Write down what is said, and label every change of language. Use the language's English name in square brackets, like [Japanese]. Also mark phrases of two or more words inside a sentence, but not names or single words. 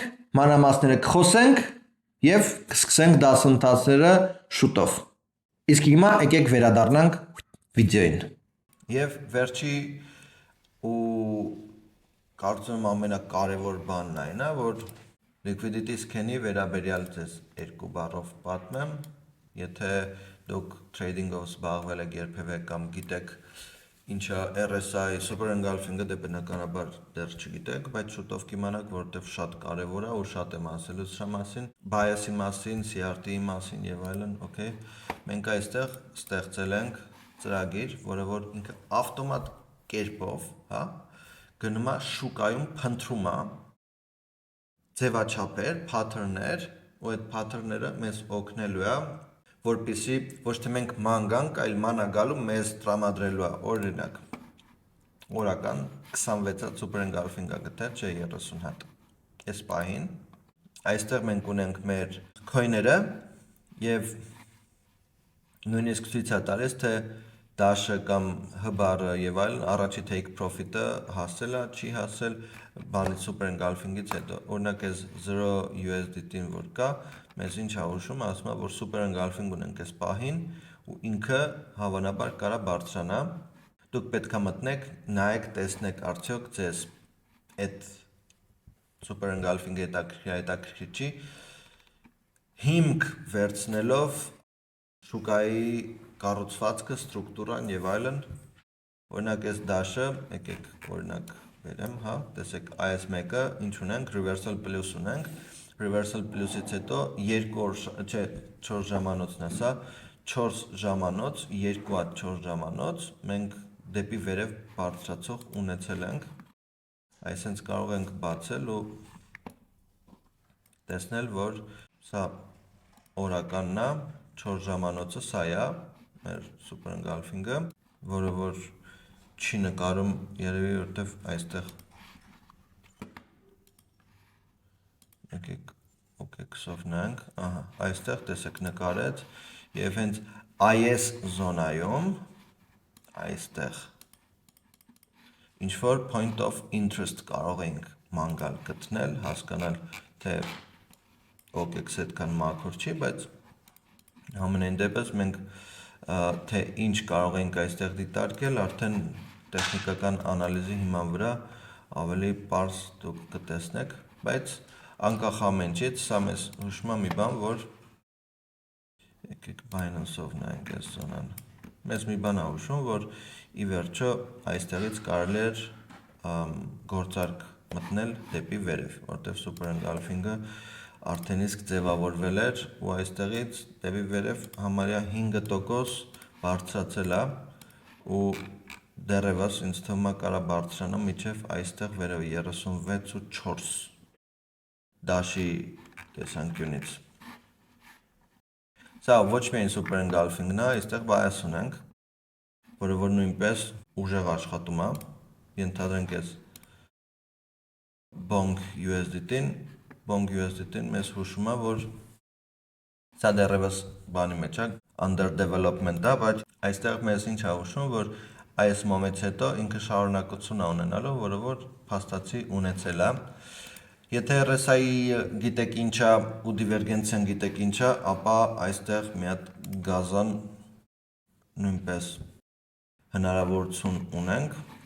[Armenian] մանրամասները կխոսենք եւ կսկսենք դասընթացները շուտով։ Իսկ հիմա եկեք վերադառնանք վիդեոին։ Եվ վերջի ու կարծում եմ ամենակարևոր բանն այն է, որ [English] liquidity scan- [Armenian] ի վերաբերյալ ձեզ երկու բառով պատմեմ, եթե դուք trading-ով զբաղվել եք երբևէ կամ գիտեք ինչա [English] RSI super engulfing- [Armenian] ը դե բնականաբար դեռ չգիտեք, բայց շուտով կիմանաք, որովհետև շատ կարևոր է ու շատ եմ ասելու սրա մասին, bias-ի մասին, CRT-ի մասին եւ այլն, okay։ Մենք այստեղ ստեղծել ենք ծրագիր, որը որ ինքը ավտոմատ կերպով, հա, գնում է շուկայում փնտրում է ձևաչափեր, pattern-ներ, ու այդ pattern-ները մեզ օգնելու է որպեսզի ոչ թե մենք ման գանք, այլ ման է գալու մեզ տրամադրելու է, օրինակ, օրական 26-ը [English] super engulfing- [Armenian] ը գտել, չէ 30 հատ, այս պահին, այստեղ մենք ունենք մեր coin-ները և նույնիսկ ցույց է տալիս, թե դաշը կամ հբարը եւ այլն առաջի [English] take profit- [Armenian] ը հասել է, չի հասել, բանից [English] super engulfing- [Armenian] ից հետո, օրինակ այս 0 USDT-ին որ կա, մեզ ինչ է հուշում, ասում է, որ [English] super engulfing [Armenian] ունենք այս պահին, ու ինքը հավանաբար կարա բարձրանա։ Դուք պետք է մտնեք, նայեք, տեսնեք արդյոք ձեզ այդ [English] super engulfing- [Armenian] ը հետաքրքիր չի, հիմք վերցնելով շուկայի կառուցվածքը, ստրուկտուրան եւ այլն, օրինակ այս դաշը, եկեք օրինակ վերեմ, հա, տեսեք այս մեկը ինչ ունենք, [English] reversal plus [Armenian] ունենք, [English] reversal plus- [Armenian] ից հետո 4 ժամանոցն է սա, 4 ժամանոց, 2 հատ 4 ժամանոց մենք դեպի վերև բարձրացող ունեցել ենք, այսինքն կարող ենք բացել ու տեսնել, որ սա օրականն է, 4 ժամանոցը սա է, մեր [English] super engulfing- [Armenian] ը, որը որ չի նկարում երևի, որտեվ այստեղ եկեք OKX-ով նայենք, ահա, այստեղ տեսեք նկարեց եւ հենց այս զոնայում այստեղ ինչ որ [English] point of interest [Armenian] կարող ենք ման գալ գտնել, հասկանալ, թե OKX-ը այդքան մաքուր չի, բայց ամենայն դեպս մենք թե ինչ կարող ենք այստեղ դիտարկել, արդեն տեխնիկական անալիզի հիման վրա ավելի պարզ դուք կտեսնեք, բայց անկախ ամեն ինչից, սա մեզ հուշում է մի բան, որ եկեք Binance-ով նայենք այս զոնան, մեզ մի բան է հուշում, որ ի վերջո այստեղից կարելի էր գործարք մտնել դեպի վերև, որտեղ [English] super engulfing- [Armenian] ը արդեն իսկ ձևավորվել էր ու այստեղից դեպի վերև համարյա 5% բարձրացել է ու դեռևս ինձ թվում է կարա բարձրանա մինչև այստեղ վերևը 36.4 դաշի տեսանկյունից։ Սա ոչ միայն [English] super engulfing- [Armenian] ն է, այստեղ bias ունենք, որը որ նույնպես ուժեղ աշխատում է, ենթադրենք ես Bonk USDT-ն մեզ հուշում է, որ սա դեռևս բանի մեջ է, [English] under development [Armenian] է, բայց այստեղ մեզ ինչ է հուշում, որ այս մոմենտից հետո ինքը շարունակություն է ունենալու, որը որ փաստացի ունեցել է։ Եթե RSI-ը գիտեք ինչ է ու դիվերգենցիան գիտեք ինչ է, ապա այստեղ մի հատ գազան նույնպես հնարավորություն ունենք,